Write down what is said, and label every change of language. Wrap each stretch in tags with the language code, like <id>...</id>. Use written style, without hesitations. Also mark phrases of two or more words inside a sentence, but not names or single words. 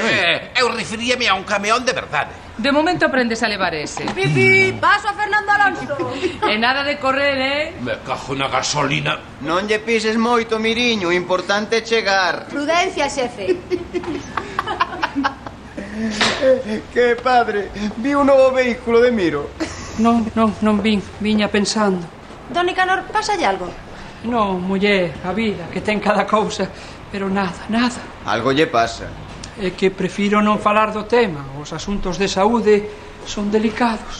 <gl>Eu referíame a un camión de verdade. De momento aprendes a levar ese. Pipi, paso a Fernando Alonso. E nada de correr, Me cajo na gasolina. Non lle pises moito, Miriño, o importante é chegar. Prudencia, xefe. Que padre, vi un novo vehículo de Miro. Non vin, viña pensando. Don Nicanor, pásalle algo? Non, muller, a vida, que ten cada cousa. Pero nada. Algo lle pasa. É que prefiro non falar do tema. Os asuntos de saúde son delicados.</gl>